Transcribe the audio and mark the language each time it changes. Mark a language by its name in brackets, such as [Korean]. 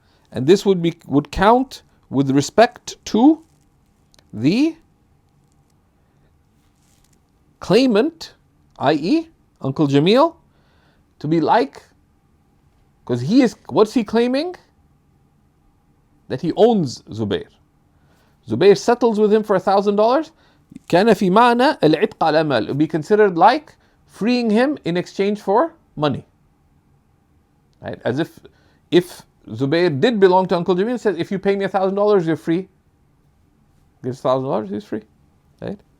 [English] And this would count with respect to the claimant, i.e. Uncle Jamil, to be like, because what's he claiming? That he owns Zubair. Zubair settles with him for $1,000. [Arabic] كان في معنى العتق على مال. [English] It would be considered like freeing him in exchange for money. Right? As if Zubayr did belong to Uncle Jamil, says, if you pay me $1,000, you're free. Gives $1,000, he's free. Right?